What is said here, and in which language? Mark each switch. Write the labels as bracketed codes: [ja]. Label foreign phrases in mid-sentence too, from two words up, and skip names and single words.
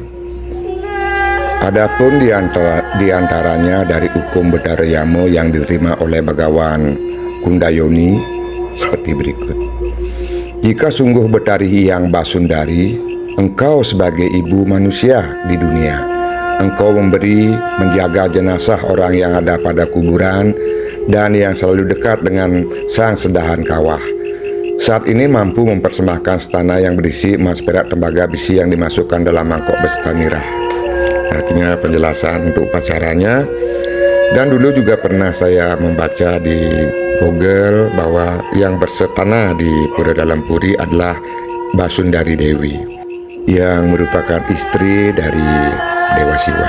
[id] Adapun di antaranya dari hukum Betara Yamo yang diterima oleh Bagawan Kundayoni seperti berikut. Jika sungguh Betari Hyang Basundari, engkau sebagai ibu manusia di dunia, engkau memberi menjaga jenazah orang yang ada pada kuburan dan yang selalu dekat dengan sang sedahan kawah. Saat ini mampu mempersembahkan stana yang berisi emas, perak, tembaga, besi yang dimasukkan dalam mangkok beserta mirah. Artinya penjelasan untuk upacaranya. Dan dulu juga pernah saya membaca di Google bahwa yang bersetana di Pura Dalam Puri adalah Basundari Dewi, yang merupakan istri dari Dewa Siwa.